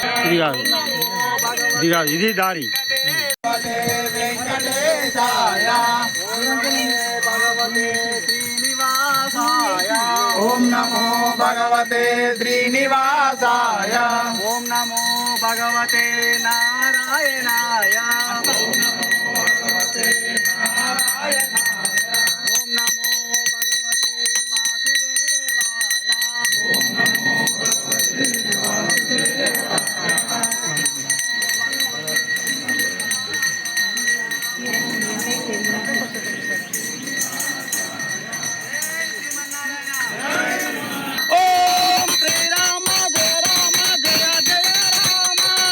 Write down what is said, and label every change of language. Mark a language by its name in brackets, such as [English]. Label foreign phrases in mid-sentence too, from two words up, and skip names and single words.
[Telugu] ఇది కాదు, ఇది కాదు, ఇది దారి. [Sanskrit] వెంకటేశాయ భగవతే శ్రీనివాసాయ. ఓం నమో భగవతే శ్రీనివాసాయ. ఓం నమో భగవతే నారాయణాయ. ఓం నమో భగవతే నారాయణాయ. ఓం నమో భగవతే వాసుదేవాయ. ఓం నమో భగవతే వాసుదేవాయ. ఓం శ్రీరామ జయ రామ జయ జయ రామ.